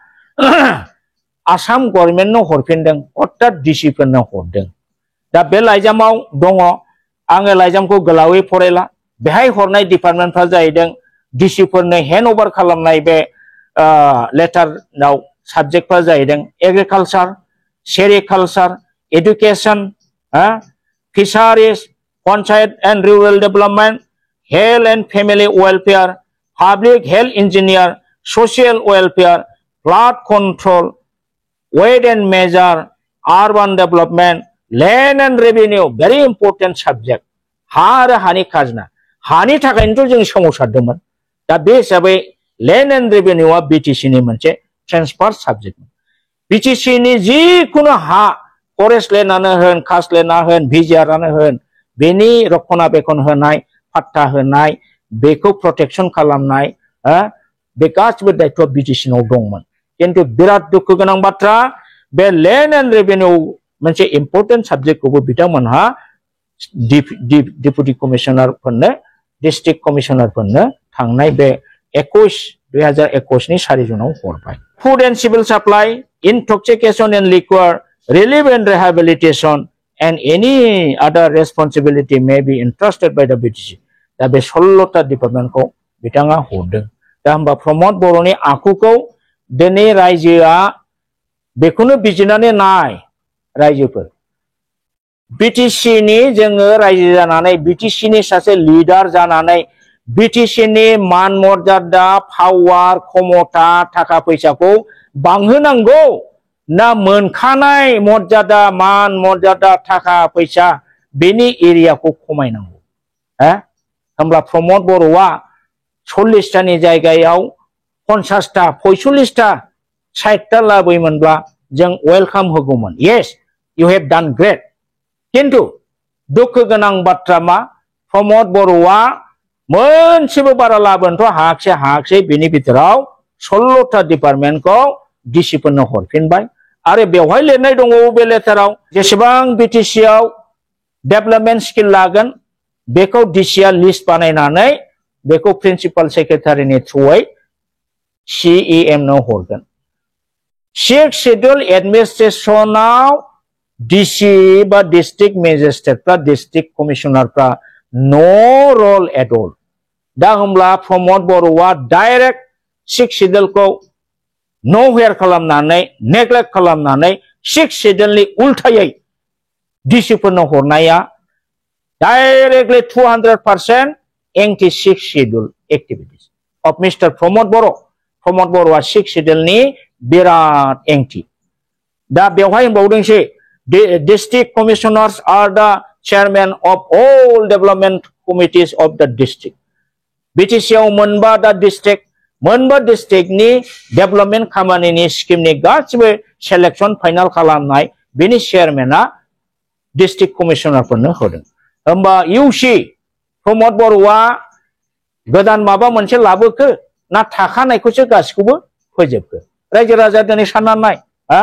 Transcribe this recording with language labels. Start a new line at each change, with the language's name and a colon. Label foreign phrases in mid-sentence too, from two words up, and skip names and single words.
Bodo: आसाम गभर्नमेन्टनो हरफिनदों अर्थात डिसिफोरनो हरदों दा बे लाइजामाव दङ आङो लाइजामखौ गोलावै फरायला बेहाय हरनाय डिपार्टमेन्टफ्रा जाहैदों डिसिफोरनो हेन्डओभार खालामनाय बे लेटाराव साबजेक्टफ्रा जाहैदों
English: agriculture sericulture education fisheries panchayat and rural development health and family welfare public health engineer social welfare flood control weight and measure urban development land and revenue very important subject
Bodo: हा आरो हानि खाजोना हानि थाखायनोथ' जों सोमावसारदोंमोन दा बे हिसाबै
English: land and revenue
Bodo: BTC नि मोनसे
English: transfer subject
Bodo: BTC नि जिखुनु हा
English: forest land
Bodo: होन कास्ट लैंडआनो होन भिजिआरआनो होन बेनि रक्षणाबेक्षण होनाय पाट्टा होनाय बेखौ प्रोटेक्शन खालामनाय बे गासिबो दायित्वआ BTC नाव दंमोन किन्तु बिराद दुखु गोनां बाथ्रा बे
English: land and revenue
Bodo: मोनसे
English: important subject
Bodo: बिथांमोनहा
English: deputy commissioner district commissioner
Bodo: थांनाय बे 2021 नि 4 जुनाव हरबाय
English: food and civil supply intoxication and liquor relief and rehabilitation and any other responsibility may be entrusted by the BTC
Bodo: दा बे 16टा डिपार्टमेन्टखौ बिथाङा हरदों दा होमबा प्रमद बर'नि आखुखौ दिनै रायजोआ बेखौनो बिजिरनानै नाय रायजोफोर BTC नि जोङो रायजो जानानै BTC नि सासे लिडार जानानै BTC नि मान मर्यादा पावार क्षमता थाखा फैसाखौ बांहोनांगौ ना मोनखानाय मर्यादा मान मर्यादा थाखा फैसा बेनि एरियाखौ खमायनांगौ होमब्ला प्रमद बर'आ 40टानि जायगायाव 50टा 45टा 60टा लाबोयोमोनब्ला जों वेलकाम होगौमोन
English: yes you have done great
Bodo: किन्तु दुखु गोनां बाथ्रा मा प्रमद बर'आ मोनसेबो बारा लाबोनोथ' हायाखिसै बेनि बिथोराव 16टा डिपार्टमेन्टखौ डिसिफोरनो हरफिनबाय आरो बेवहाय लिरनाय दङ बे लेटाराव जेसेबां BTC आव
English: development skill
Bodo: लागोन बेखौ डिसिआ लिस्ट बानायनानै बेखौ
English: principal secretary
Bodo: थ्रुयै CEM नो हरगोन
English: 6 schedule administration
Bodo: DC बा
English: district magistrate district commissioner no role at all
Bodo: दा होमब्ला प्रमद बर'आ
English: direct 6 schedule
Bodo: नोवेयर खालामनानै नेग्लेक्ट खालामनानै 6 शेड्यूलनि उल्टायै डिसिफोरनो हरनाया
English: directly 200% anti 6 schedule activities of Mister Pramod
Bodo: बर'आ 6 शेड्यूलनि बिराद एंटी दा बेवहाय होनबावदोंसै
English: district commissioners are the chairman of all development committees of the district
Bodo: BTC आव मोनबा डिस्ट्रिक्टनि डेभलपमेन्ट खामानिनि स्किमनि गासिबो
English: selection final
Bodo: खालामनाय बेनि चेयारमेना
English: district commissioner
Bodo: होदों होमबा इउसि प्रमद बर'आ गोदान माबा मोनसे लाबोखो ना थाखानायखौसो गासिखौबो फोजोबखो रायजो राजा दिनै साननानै नाय